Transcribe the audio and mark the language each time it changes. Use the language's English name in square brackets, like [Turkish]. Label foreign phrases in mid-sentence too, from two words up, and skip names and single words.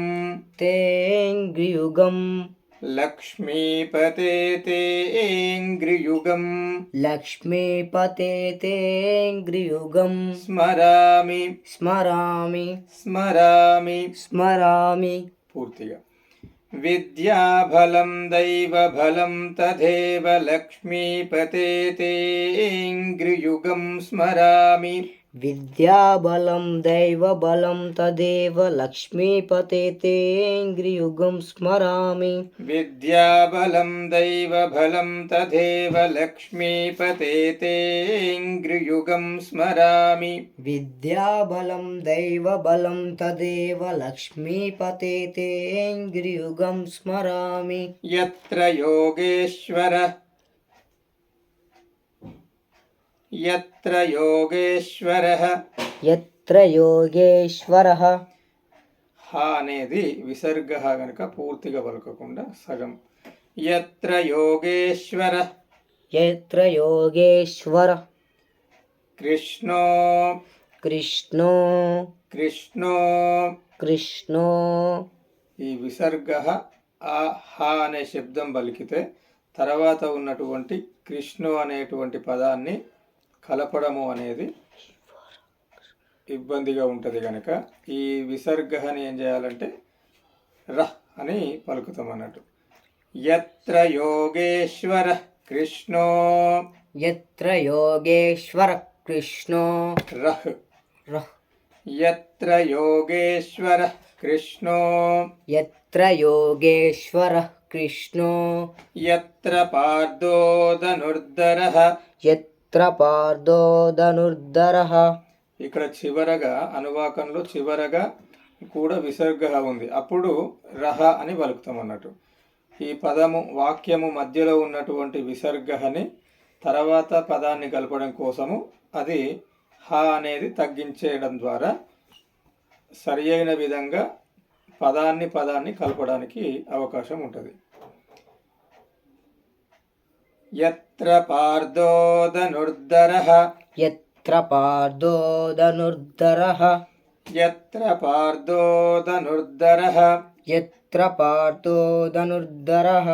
[Sanskrit] तेऽङ्घ्रियुगं लक्ष्मीपते तेऽङ्घ्रियुगं लक्ष्मीपते तेऽङ्घ्रियुगं स्मरामि स्मरामि स्मरामि स्मरामि పూర్తిగా విద్యాబలం దైవబలం తథైవ లక్ష్మీపతే తేంఘ్రియుగం స్మరామి विद्याबलं दैवबलं तदेव लक्ष्मीपते तेऽङ्घ्रियुगं स्मरामि విద్యాబలం దైవబలం తథైవ లక్ష్మీపతే తేంఘ్రియుగం స్మరామి विद्याबलं दैवबलं तदेव लक्ष्मीपते तेऽङ्घ्रियुगं स्मरामि యత్ర యోగేశ్వరః यत्र योगेश्वरः यत्र योगेश्वरः [Telugu] హా అనేది విసర్గ గనుక పూర్తిగా పలకకుండా సగం [Sanskrit] యత్ర యోగేశ్వర यत्र योगेश्वर కృష్ణో कृष्णो కృష్ణో कृष्णो [Telugu] ఈ విసర్గ ఆ హా అనే శబ్దం పలికితే తర్వాత ఉన్నటువంటి కృష్ణు అనేటువంటి పదాన్ని కలపడము అనేది ఇబ్బందిగా ఉంటుంది కనుక ఈ విసర్గని ఏం చేయాలంటే రహ్ అని పలుకుతాం అన్నట్టు [Sanskrit] యత్ర యోగేశ్వర కృష్ణో यत्र योगेश्वर कृष्णो రహ్ रः యత్ర యోగేశ్వర కృష్ణో यत्र योगेश्वरः कृष्णो యత్ర పార్థో ధనుర్ధరః यत्र पार्थो धनुर्धरः [Telugu] ఇక్కడ చివరగా అనువాకంలో చివరగా కూడా విసర్గ ఉంది అప్పుడు రహ అని పలుకుతాం అన్నట్టు ఈ పదము వాక్యము మధ్యలో ఉన్నటువంటి విసర్గని తర్వాత పదాన్ని కలపడం కోసము అది హ అనేది తగ్గించేయడం ద్వారా సరి అయిన విధంగా పదాన్ని కలపడానికి అవకాశం ఉంటుంది [Sanskrit] యత్ర పార్థో ధనుర్ధరః यत्र पार्थो धनुर्धरः यत्र पार्थो धनुर्धरः यत्र पार्थो धनुर्धरः